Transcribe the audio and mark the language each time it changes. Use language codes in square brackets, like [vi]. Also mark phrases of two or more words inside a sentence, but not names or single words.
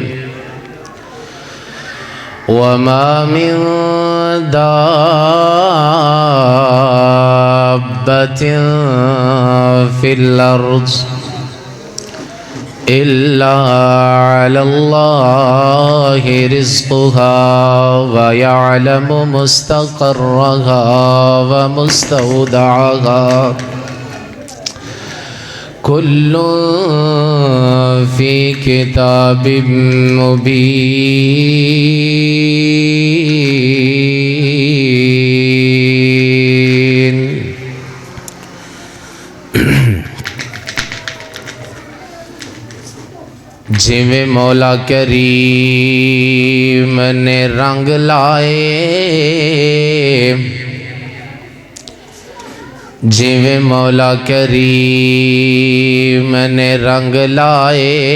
[ar] وما من دابة في الأرض إلا على الله رزقها ويعلم مستقرها ومستودعها كل في كتاب [skr] مبين جویں مولا کریم نے رنگ لائے جویں مولا کریم نے رنگ لائے